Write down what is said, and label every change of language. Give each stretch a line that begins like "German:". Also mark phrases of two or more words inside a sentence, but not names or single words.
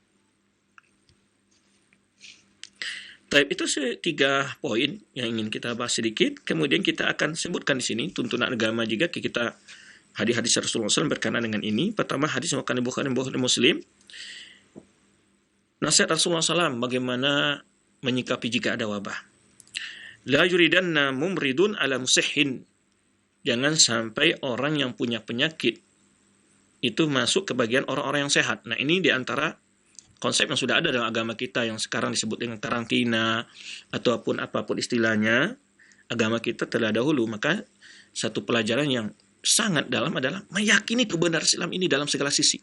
Indonesian: Baik, itu 3 poin yang ingin kita bahas sedikit. Kemudian kita akan sebutkan di sini tuntunan agama juga kita hadis-hadis Rasulullah SAW berkenaan dengan ini. Pertama, hadis yang Bukhari Muslim Nasihat Rasulullah SAW bagaimana menyikapi jika ada wabah.
Arabic: لا يوردنّ ممرض على مصحّ.
Indonesian: Jangan sampai orang yang punya penyakit itu masuk ke bagian orang-orang yang sehat. Nah, ini diantara konsep yang sudah ada dalam agama kita yang sekarang disebut dengan karantina ataupun apapun istilahnya. Agama kita telah dahulu. Maka satu pelajaran yang sangat dalam adalah meyakini kebenaran Islam ini dalam segala sisi.